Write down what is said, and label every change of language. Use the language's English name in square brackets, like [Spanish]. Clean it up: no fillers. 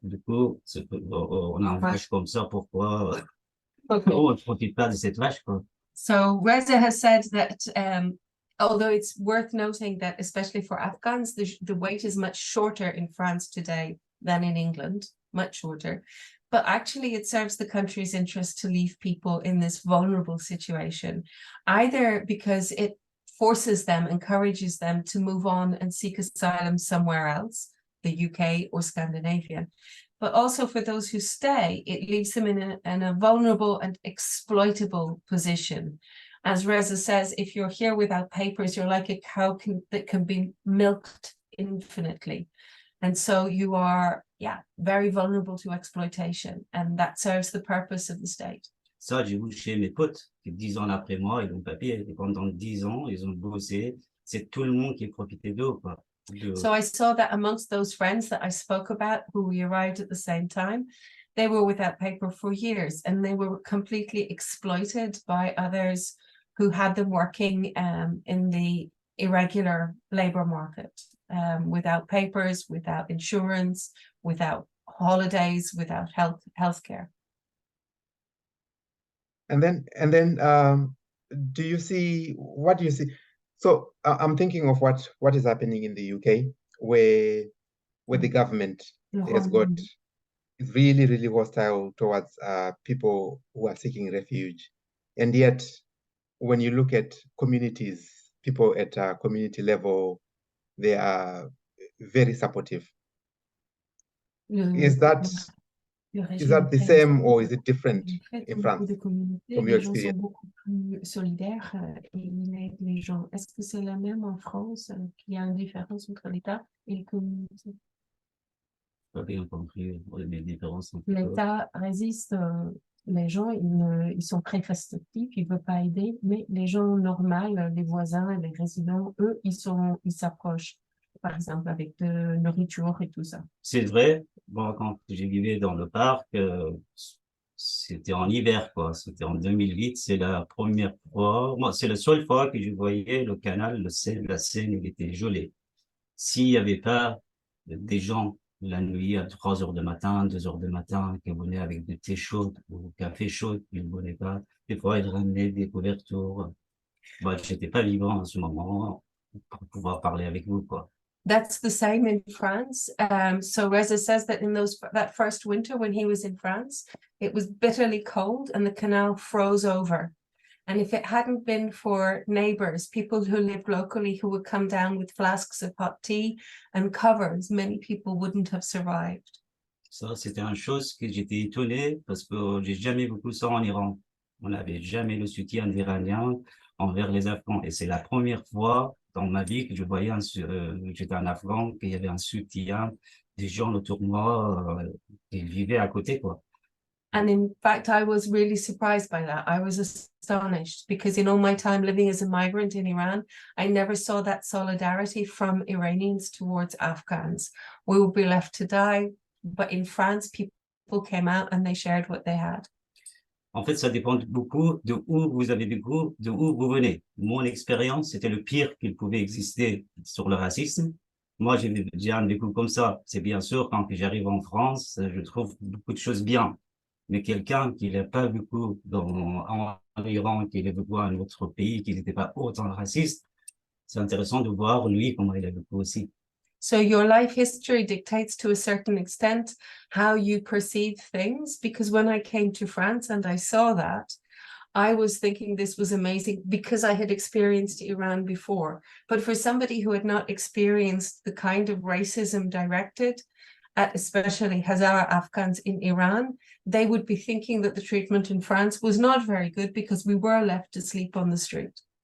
[French] Du coup, on a une vache comme ça, pourquoi on ne profite pas de cette vache, quoi. [English] So Reza has said that although it's worth noting that especially for Afghans, the wait is much shorter in France today than in England, much shorter. But actually it serves the country's interest to leave people in this vulnerable situation, either because it forces them, encourages them to move on and seek asylum somewhere else, the UK or Scandinavia. But also for those who stay, it leaves them in a vulnerable and exploitable position. As Reza says, if you're here without papers, you're like a cow that can be milked infinitely. And so you are, very vulnerable to exploitation. And that serves the purpose of the state. [French] Ça, j'ai vu chez mes potes, qui 10 ans après moi, ils ont papier. Et pendant 10 ans, ils ont bossé. C'est tout le monde qui profitait d'eux, quoi. [English] So I saw that amongst those friends that I spoke about, who we arrived at the same time, they were without paper for years, and they were completely exploited by others who had them working in the irregular labor market, without papers, without insurance, without holidays, without healthcare. And then what do you see? So I'm thinking of what is happening in the UK, where the government is really, really hostile towards people who are seeking refuge. And yet, when you look at communities people at a community level, they are very supportive. Is that the same or is it different in France from your [French] Les gens sont [English] experience? [French] beaucoup plus solidaires et ils aident les gens. Est-ce que c'est la même en France, qu'il y a une différence entre l'État et les communautés? Pas bien compris les différences entre eux. L'État résiste, les gens, ils sont très restrictifs, ils ne veulent pas aider, mais les gens normaux, les voisins, les résidents, eux, ils s'approchent, par exemple, avec de nourriture et tout ça. C'est vrai, bon, quand j'ai vivais dans le parc, c'était en hiver, quoi. C'était en 2008. C'est la première fois, moi, c'est la seule fois que je voyais le canal, la Seine, il était gelé. S'il n'y avait pas des gens la nuit à 3 heures du matin, 2 heures du matin, qui venaient avec du thé chaud ou café chaud, ils ne venaient pas. Des fois, ils ramenaient des couvertures. Moi, j'étais pas vivant en ce moment pour pouvoir parler avec vous, quoi. [English] That's the same in France. So Reza says that in that first winter when he was in France, it was bitterly cold and the canal froze over. And if it hadn't been for neighbors, people who lived locally who would come down with flasks of hot tea and covers, many people wouldn't have survived. [French] Ça, c'était une chose que j'étais étonné parce que j'ai jamais vu ça en Iran. On n'avait jamais le soutien d'Iraniens envers les Afghans. Et c'est la première fois dans ma vie que je voyais j'étais un Afghan, qu'il y avait un soutien des gens autour de moi qui vivaient à côté, quoi. [English] And in fact, I was really surprised by that. I was astonished because in all my time living as a migrant in Iran, I never saw that solidarity from Iranians towards Afghans. We would be left to die. But in France, people came out and they shared what they had. [French] En fait, ça dépend beaucoup de où vous avez de où vous venez. Mon expérience, c'était le pire qu'il pouvait exister sur le racisme. Moi, j'ai déjà un vécu comme ça. C'est bien sûr, quand j'arrive en France, je trouve beaucoup de choses bien. Mais quelqu'un qui n'a pas vécu en Iran, qui a vécu dans un autre pays, qui n'était pas autant raciste, c'est intéressant de voir, lui, comment il a vécu aussi. [English] So your life history dictates to a certain extent how you perceive things, because when I came to France and I saw that, I was thinking this was amazing because I had experienced Iran before. But for somebody who had not experienced the kind of racism directed at especially Hazara Afghans in Iran, they would be thinking that the treatment in France was not very good because we were left to sleep on the street.